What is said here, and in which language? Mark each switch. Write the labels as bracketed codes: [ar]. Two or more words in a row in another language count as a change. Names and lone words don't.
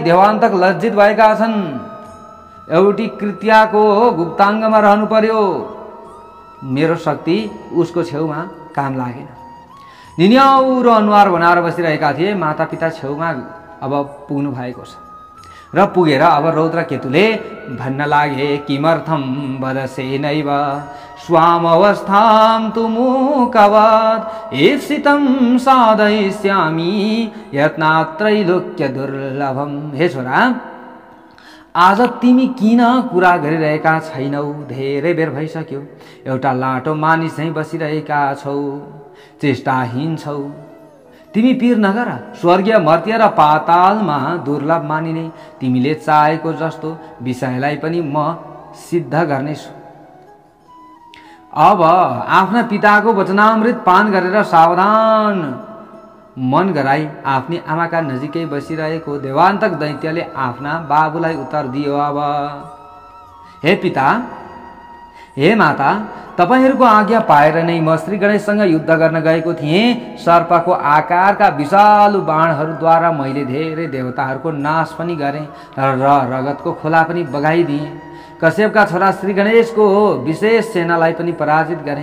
[ne] देवान्तक लज्जित भएका छन्। एउटी कृत्याको गुप्ताङ्गमा रहनु पर्यो। मेरो शक्ति उसको छेउमा काम लागेन। निन्याउरो अनुहार बनाएर बसिरहेका थिए। मातापिता छेउमा अब पुग्नु भएको छ र पुगेर अब रौद्र केतुले भन्न लागे, [sa] किमर्थं वदसेनैव स्वामवस्थां तु मूकवत् ईप्सितं साधयिष्यामि यत्नात्रैलोक्य दुर्लभम। [ne] हे छोरा, आज तिमी किन कुरा गरिरहेका छैनौ? धेरै बेर भइसक्यो। एउटा लाटो मानिस झैँ बसिरहेका छौ, चेष्टाहीन छौ। तिमी पीर नगर। स्वर्गीय मर्त्य र पातालमा दुर्लभ मानिने तिमीले चाहेको जस्तो विषयलाई पनि म सिद्ध गर्नेछु। अब आफ्ना पिताको वचनामृत पान गरेर सावधान मन गराई आफ्नी आमाका नजिकै बसिरहेको देवान्तक दैत्यले आफ्ना बाबुलाई उत्तर दियो, अब हे पिता, हे माता, तपाईहरूको आज्ञा पाएर नै म श्री गणेशसँग युद्ध गर्न गएको थिएँ। सर्पको आकारका विशालु बाणहरूद्वारा मैले धेरै देवताहरूको नाश पनि गरेँ र रगतको खोला पनि बगाइदिएँ। कश्यपका छोरा श्री गणेशको विशेष सेनालाई पनि पराजित गरेँ।